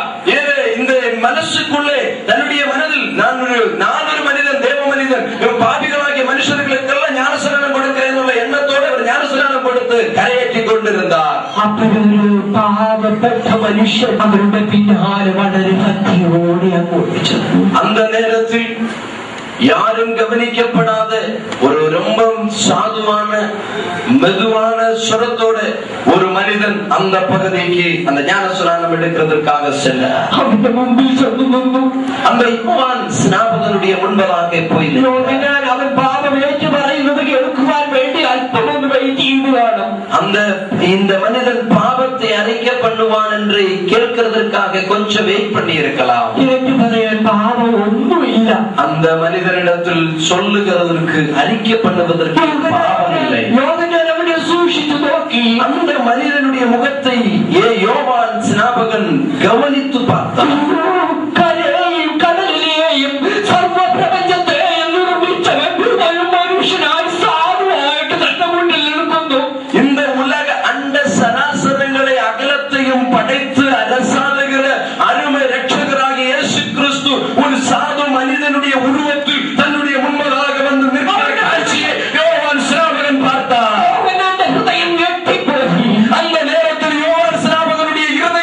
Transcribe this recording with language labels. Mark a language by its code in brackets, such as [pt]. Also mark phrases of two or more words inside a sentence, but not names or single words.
[ta] இந்த மனசுக்குள்ளே தன்னுடைய மனதில் நான் ஒரு மனிதன், தேவ மனிதன், பாபிகளாகிய மனுஷர்களுக்கெல்லாம் ஞானஸ்நானம் கொடுக்கிறேன் என்ற எண்ணத்தோடு அவர் ஞானஸ்நானம் கொடுத்து கரையேற்றி கொண்டிருந்தார். [ml] അപ്പോഴൊരു പാവപ്പെട്ട മനുഷ്യൻ അവരുടെ പിന്നാലെ വളരെ ഭക്തിയോടെ അങ്ങോട്ട് ചെന്നു. [ta] அந்த நேரத்தில் யாரும் கவனிக்கப்படாத ஒரு ரொம்ப சாதுவான மெதுவான சுரத்தோட ஒரு மனிதன் அந்த பகுதிக்கு அந்த ஞானஸ்நானம் எடுக்கிறதுக்காக சென்றார். [ml] അവന്റെ മുമ്പിൽ ചെന്നു നിന്നു. [ta] அந்த யோவான் ஸ்நாபகனுடைய முன்பதாக போய் [ml] യോഗനാൻ അവൻ പാപം ഏറ്റു പറയുന്നത് കേൾക്കുവാൻ വേണ്ടി അല്പം ഒന്ന് വെയിറ്റ് ചെയ്തു കാണും. [ta] இந்த மனிதன் பாவத்தை அறிக்கை பண்ணுவான் என்று கேட்கிறதற்காக கொஞ்சம் வெயிட் பண்ணி இருக்கலாம். [ml] ഏറ്റു പറയാൻ പാപം ഒന്നുമില്ല. [ta] அந்த மனிதனிடத்தில் சொல்லுகிறதற்கு அறிக்கை பண்ணுவதற்கு பாவம் இல்லை. [ml] യോഗനാൻ അവനെ സൂക്ഷിച്ചു നോക്കി. [ta] அந்த மனிதனுடைய முகத்தை யோவான் ஸ்நாபகன் கவனித்து பார்த்தான். [ml] കരയെയും കടലിനെയും സർവപ്രപഞ്ചത്തെയും നിർമ്മിച്ചവൻ ഒരു മനുഷ്യനായി സാധുവായിട്ട് തന്റെ മുന്നിൽ നിൽക്കുന്നു. [ta] இந்த உலக அண்ட சராசரங்களை அகலத்தையும் படைத்து அரசாளுகிற அருமை ரட்சகராக இயேசு கிறிஸ்து ஒரு சாது மனிதனுடைய உருவத்தில் தன்னுடைய முன்பதாக வந்து நிற்கிற காட்சியை யோவான் ஸ்நாபகன் பார்த்தார். [ml] യോഗനാന്റെ ഹൃദയം ഞെട്ടിപ്പോയി. [ta] அந்த நேரத்தில் யோவான் ஸ்நாபகனுடைய